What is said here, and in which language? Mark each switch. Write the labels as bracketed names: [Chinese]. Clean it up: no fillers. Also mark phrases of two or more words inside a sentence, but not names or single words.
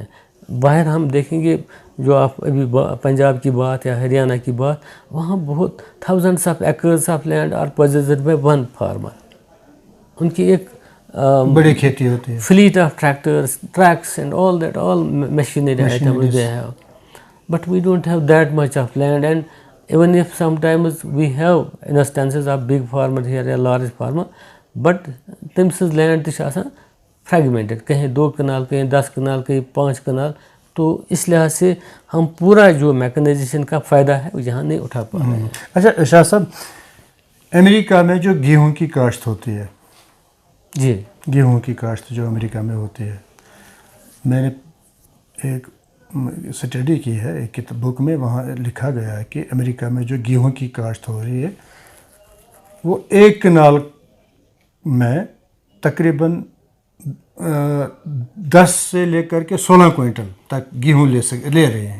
[Urdu] باہر ہم دیکھیں گے جو آپ ابھی پنجاب کی بات یا ہریانہ کی بات, وہاں بہت [English] thousands of acres of land are possessed by one farmer. [Urdu] ان کی ایک بڑی کھیتی ہوتی ہے, [English] fleet of tractors, trucks and all that, all machinery items they have. But we don't have that much of land, and even if sometimes we have instances of big farmer here, a large farmer, but [Kashmiri] تٔمۍ سٕنٛز لینڈ تہِ چھِ آسان فریگمنٹڈ, کہیں 2 کنال کہیں 10 کنال کہیں 5 کنال. [Urdu] تو اس لحاظ سے ہم پورا جو میکنائزیشن کا فائدہ ہے وہ یہاں نہیں اٹھا پا رہے ہیں. اچھا شاہ صاحب, امریکہ میں جو گیہوں کی کاشت ہوتی ہے, جی گیہوں کی کاشت جو امریکہ میں ہوتی ہے, میں نے ایک اسٹڈی کی ہے ایک بک میں, وہاں لکھا گیا ہے کہ امریکہ میں جو گیہوں کی کاشت ہو رہی ہے وہ 1 کنال میں تقریباً 10 سے لے کر کے 16 کوئنٹل تک گیہوں لے رہے ہیں